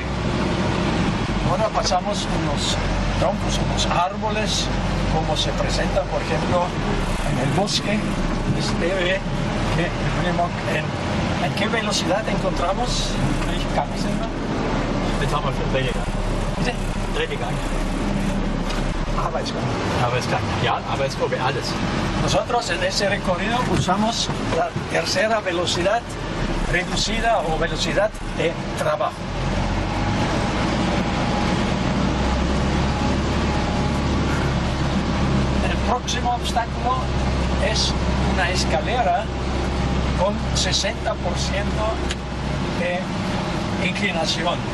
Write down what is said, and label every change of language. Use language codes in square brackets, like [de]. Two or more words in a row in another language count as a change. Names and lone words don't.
[es] Ahora pasamos unos troncos, unos árboles, como se presentan, por ejemplo, en el bosque. Se ve que el Unimog, ¿en qué velocidad encontramos? [de] Jetzt haben wir schon Drehgang. Bitte? Drehgang. Arbeitsgang. Arbeitsgang. Ja, Arbeitsgruppe, alles. [es] Nosotros en ese recorrido usamos la tercera velocidad reducida o velocidad de trabajo. El próximo obstáculo es una escalera con 60% de inclinación.